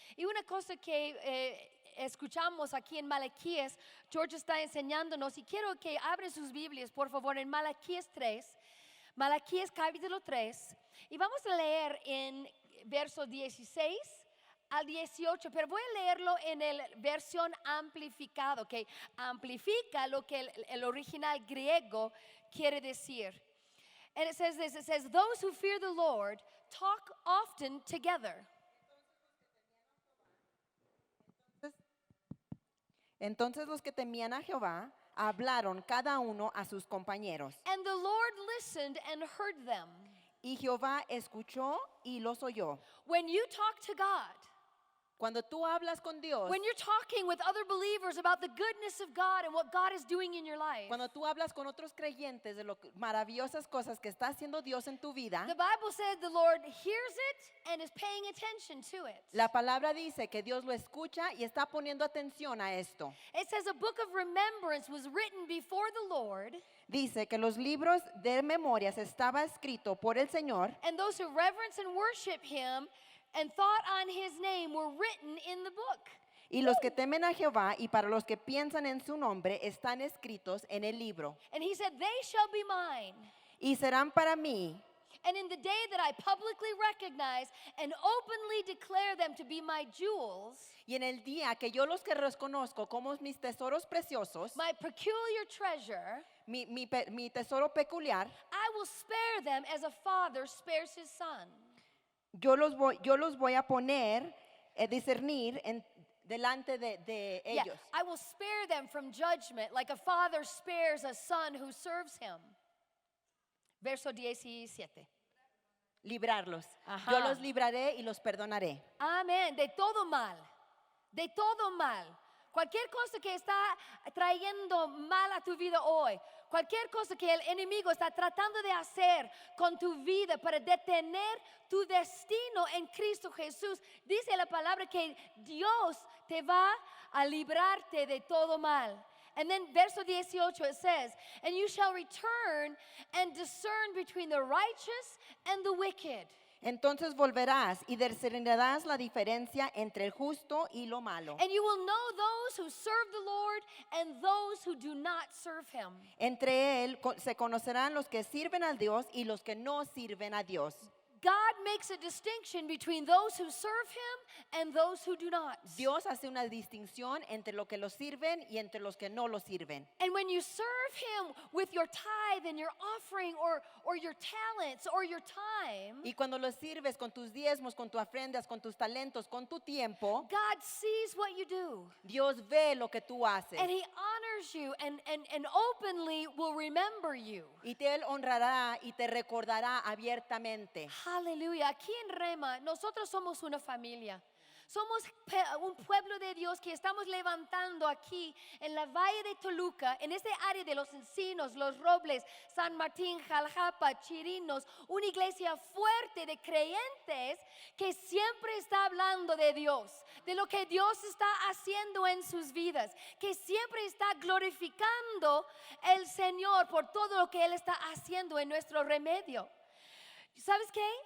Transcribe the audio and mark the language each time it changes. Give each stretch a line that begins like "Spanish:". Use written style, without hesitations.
Spanish: Y una cosa que escuchamos aquí en Malaquías, George está enseñándonos, y quiero que abren sus Biblias, por favor, en Malaquías 3, Malaquías capítulo 3, y vamos a leer en verso 16 al 18, pero voy a leerlo en el versión amplificado, que amplifica lo que el original griego quiere decir.
English: And it says this, it says, those who fear the Lord talk often together.
Spanish: Entonces los que temían a Jehová hablaron cada uno a sus compañeros.
English: And the Lord listened and heard them.
Spanish: Y Jehová escuchó y los oyó.
English: When you talk to God,
Spanish: Cuando tú hablas con Dios,
English: when you're talking with other believers about the goodness of God and what God is doing in your life,
Spanish: cuando tú hablas con otros creyentes de las maravillosas cosas que está haciendo Dios en tu vida,
English: the Bible said the Lord hears it and is paying attention to it.
Spanish: la palabra dice que Dios lo escucha y está poniendo atención a esto.
English: It says a book of remembrance was written before the Lord,
Spanish: Dice que los libros de memorias estaba escrito por el Señor,
English: and those who reverence and worship Him and thought on His name were written in the book.
Spanish: y los que temen a Jehová y para los que piensan en su nombre están escritos en el libro.
English: And He said, they shall be mine.
Spanish: Y serán para mí,
English: And in the day that I publicly recognize and openly declare them to be my jewels,
Spanish: y en el día que yo los que reconozco como mis tesoros preciosos,
English: my peculiar treasure,
Spanish: mi tesoro peculiar,
English: I will spare them as a father spares his son.
Spanish: yo los voy a poner, discernir delante de
English: Yeah,
Spanish: ellos.
English: I will spare them from judgment like a father spares a son who serves him.
Spanish: Verso 17. Librarlos. Ajá. Yo los libraré y los perdonaré. Amén. De todo mal. De todo mal. Cualquier cosa que está trayendo mal a tu vida hoy, cualquier cosa que el enemigo está tratando de hacer con tu vida para detener tu destino en Cristo Jesús, dice la palabra que Dios te va a librarte de todo mal.
English: And then verso 18 it says, and you shall return and discern between the righteous and the wicked.
Spanish: Entonces volverás y discernirás la diferencia entre el justo y lo malo.
English: And you will know those who serve the Lord and those who do not serve Him.
Spanish: Entre él se conocerán los que sirven a Dios y los que no sirven a Dios.
English: God makes a distinction between those who serve Him and those who do not.
Spanish: Dios hace una distinción entre los que lo sirven y entre los que no lo sirven.
English: And when you serve Him with your tithe and your offering or your talents or your time,
Spanish: Y cuando lo sirves con tus diezmos, con tus ofrendas, con tus talentos, con tu tiempo,
English: God sees what you do.
Spanish: Dios ve lo que tú haces.
English: And He honors you and openly will remember you.
Spanish: Y Él honrará y te recordará abiertamente. Aleluya. Aquí en Rhema, nosotros somos una familia. Somos un pueblo de Dios que estamos levantando aquí en la Valle de Toluca, en este área de los Encinos, Los Robles, San Martín, Jalapa, Chirinos, una iglesia fuerte de creyentes que siempre está hablando de Dios, de lo que Dios está haciendo en sus vidas, que siempre está glorificando el Señor por todo lo que Él está haciendo en nuestro remedio. ¿Sabes qué?